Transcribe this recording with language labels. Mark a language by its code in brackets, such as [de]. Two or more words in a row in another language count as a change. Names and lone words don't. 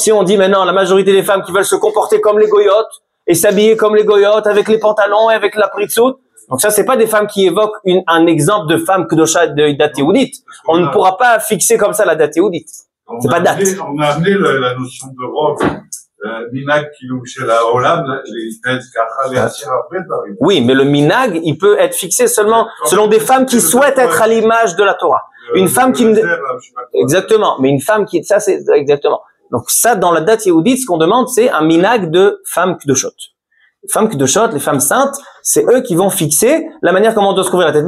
[fr] Si on dit maintenant la majorité des femmes qui veulent se comporter comme les goyotes et s'habiller comme les goyotes avec les pantalons et avec la pritzout, donc ça c'est pas des femmes qui évoquent un exemple de femme Kedusha de [he] דת יהודית. [fr] On ne pourra pas fixer comme ça la [he] דת יהודית. [fr] C'est pas date. On a amené la notion de robe [he] minag כאילו של העולם, להתנהג ככה, להשאיר הרבה דברים. [fr] Oui, mais le minag, il peut être fixé seulement selon des femmes qui souhaitent être à l'image de la Torah. Une femme qui... Exactement, mais une femme qui... Ça, c'est exactement. Donc ça, dans la [he] דת יהודית, [fr] ce qu'on demande, c'est un minag de femmes k'doshot. Les femmes k'doshot, les femmes saintes, c'est eux qui vont fixer la manière comment on doit se couvrir la tête.